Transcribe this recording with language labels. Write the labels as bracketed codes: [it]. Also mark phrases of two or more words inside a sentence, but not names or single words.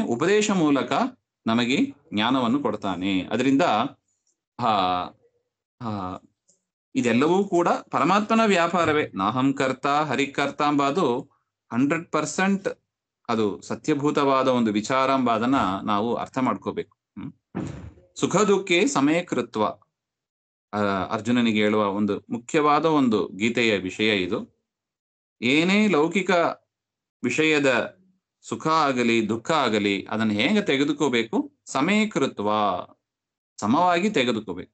[kn] ಉಪದೇಶ ಮೂಲಕ ನಮಗೆ ಜ್ಞಾನವನ್ನು ಕೊಡ್ತಾನೆ. ಅದರಿಂದ ಇದೆಲ್ಲವೂ ಕೂಡ ಪರಮಾತ್ಮನ ವ್ಯಾಪಾರವೇ. [sa] ನಾಹಂ ಕರ್ತ ಹರಿಕರ್ತ [kn] ಎಂಬುದು 100% ಅದು ಸತ್ಯಭೂತವಾದ ಒಂದು ವಿಚಾರ ಎಂಬುದನ್ನ ನಾವು ಅರ್ಥ ಮಾಡ್ಕೋಬೇಕು. [sa] ಸುಖ ದುಃಖೇ ಸಮೇ ಕೃತ್ವ [kn] ಅರ್ಜುನನಿಗೆ ಹೇಳುವ ಒಂದು ಮುಖ್ಯವಾದ ಒಂದು ಗೀತೆಯ ವಿಷಯ ಇದು. ಏನೇ ಲೌಕಿಕ ವಿಷಯದ ಸುಖ ಆಗಲಿ ದುಃಖ ಆಗಲಿ ಅದನ್ನು ಹೇಗೆ ತೆಗೆದುಕೋಬೇಕು? ಸಮೀಕೃತ್ವ, ಸಮವಾಗಿ ತೆಗೆದುಕೋಬೇಕು.